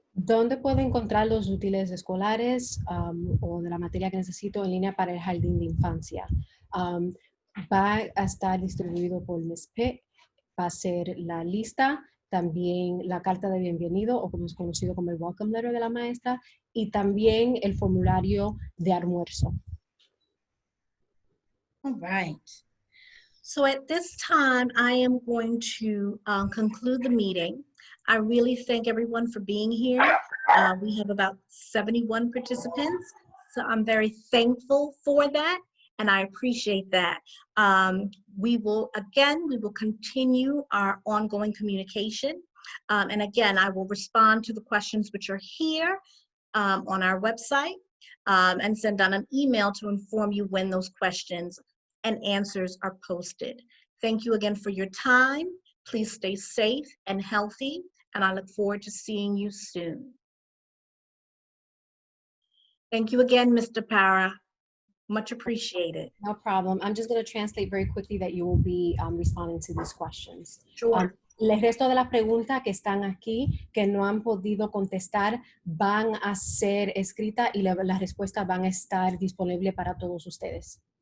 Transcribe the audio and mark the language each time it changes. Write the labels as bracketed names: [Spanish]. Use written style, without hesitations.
[Spanish] ¿Dónde puedo encontrar los útiles escolares o de la materia que necesito en línea para el jardín de infancia? Va a estar distribuido por MESP, va a ser la lista, también la carta de bienvenido o como es conocido como el [English] welcome letter [Spanish] de la maestra y también el formulario de almuerzo. [English] All right. So at this time, I am going to conclude the meeting. I really thank everyone for being here. We have about 71 participants, so I'm very thankful for that, and I appreciate that. We will continue our ongoing communication. And again, I will respond to the questions which are here on our website and send out an email to inform you when those questions and answers are posted. Thank you again for your time. Please stay safe and healthy, and I look forward to seeing you soon. Thank you again, Mr. Para. Much appreciated. No problem. I'm just going to translate very quickly that you will be responding to these questions. Sure. [Spanish] El resto de las preguntas que están aquí, que no han podido contestar, van a ser escritas y las respuestas van a estar disponibles para todos ustedes.